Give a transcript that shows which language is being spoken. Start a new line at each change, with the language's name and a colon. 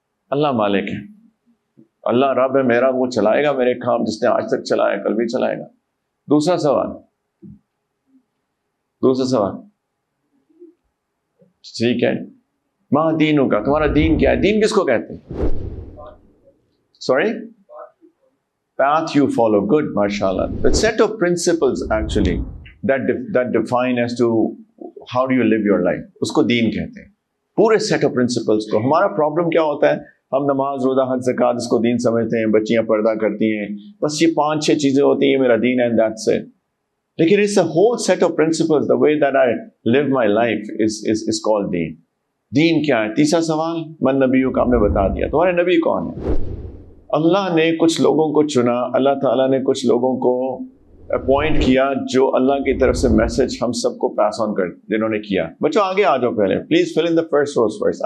Urdu: اللہ مالک ہے، اللہ رب ہے میرا، وہ چلائے گا میرے کام، جس نے آج تک چلایا کل بھی چلائے گا. دوسرا سوال ٹھیک ہے، ماں دینوں کا، تمہارا دین کیا ہے؟ دین کس کو کہتے ہیں؟ Sorry,
English: path you follow. Good, mashallah. The set of principles actually that define as to how do you live your life,
Urdu: اس کو دین کہتے ہیں.
English: پورے set of principles کو.
Urdu: ہمارا problem کیا ہوتا ہے؟ ہم نماز، روزہ، حج، زکوٰۃ اس کو دین سمجھتے ہیں، بچیاں پردہ کرتی ہیں، بس یہ 5-6 چیزیں ہوتی ہیں، میرا دین ہے
English: and that's it. لیکن it's a whole set of principles. The way that I live my life is called دین.
Urdu: دین کیا ہے؟ تیسرا سوال، من نبیوں کا ہم نے بتا دیا. تمہارے نبی کون ہے؟ اللہ نے کچھ لوگوں کو چنا، اللہ تعالیٰ نے کچھ لوگوں کو اپوائنٹ کیا جو اللہ کی طرف سے میسج ہم سب کو پاس آن کر جنہوں نے کیا. بچوں آگے آ جاؤ پہلے
English: Please fill in the first rows first.